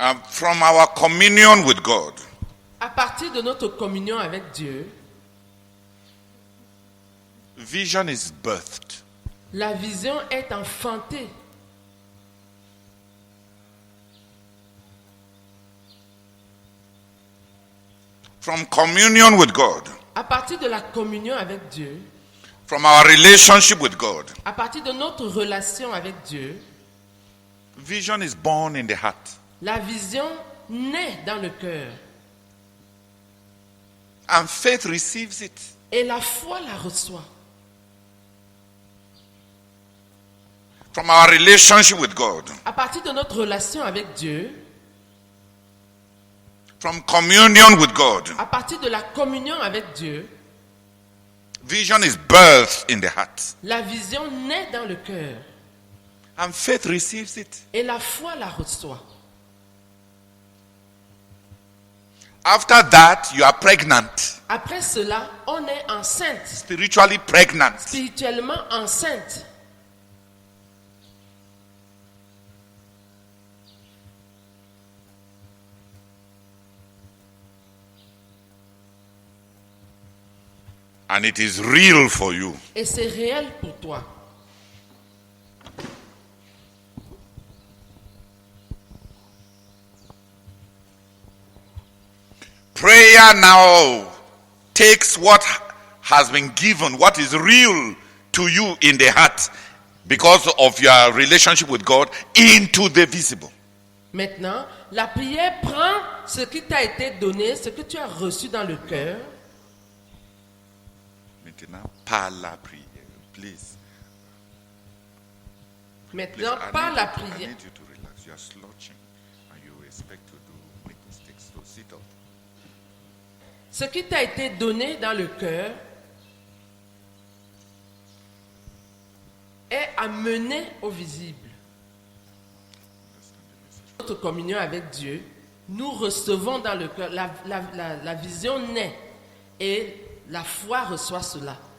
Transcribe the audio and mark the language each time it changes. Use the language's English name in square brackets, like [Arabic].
[English] From our communion with God, [French] À partir de notre communion avec Dieu, [English] vision is birthed. [French] la vision est enfantée. [English] From communion with God, [French] À partir de la communion avec Dieu, [English] from our relationship with God, [French] à partir de notre relation avec Dieu, [English] Vision is born in the heart. [French] La vision naît dans le cœur. [English] And faith receives it. [French] Et la foi la reçoit. [English] From our relationship with God. [French] À partir de notre relation avec Dieu, [English] From communion with God. [French] à partir de la communion avec Dieu, [English] Vision is birthed in the heart. [French] la vision naît dans le cœur. [English] And faith receives it. [French] Et la foi la reçoit. [English] After that, you are pregnant. [French] Après cela, on est enceinte, [English] Spiritually pregnant. [French] spirituellement enceinte. [English] And it is real for you. [French] Et c'est réel pour toi. [English] Prayer now takes what has been given, what is real to you in the heart because of your relationship with God, into the visible. [French] Maintenant, la prière prend ce qui t'a été donné, ce que tu as reçu dans le cœur. Maintenant, par la prière, [English] please. [French] Maintenant, [English] I [French] par [English] need [French] la [English] you to- I [French] prière. [English] need you to relax. You are slouching and you expect to make mistakes. So sit up. [French] Ce qui t'a été donné dans le cœur est amené au visible. Notre communion avec Dieu, nous recevons dans le cœur, la vision naît et la foi reçoit cela.